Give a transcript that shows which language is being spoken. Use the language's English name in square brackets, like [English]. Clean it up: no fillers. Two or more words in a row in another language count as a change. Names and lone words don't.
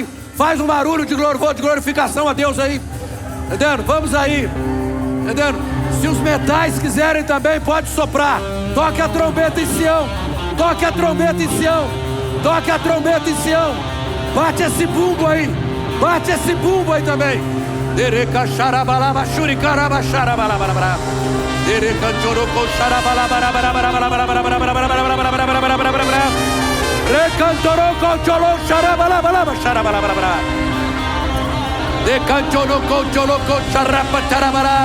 [Portuguese] Faz um barulho de louvor, de glorificação a Deus aí. Entendendo? Vamos aí. Entendendo? Se os metais quiserem também, pode soprar. Toque a trombeta em Sião. Toque a trombeta em Sião. Toque a trombeta em Sião. Bate esse bumbo aí. Bate esse bumbo aí também. Dereca xarabalaba xuricaraba xarabalaba. Dereca choroco xarabalaba. Recantoroco cholo xarabalaba xarabalaba. Decantoroco choloco xarapa xarabala.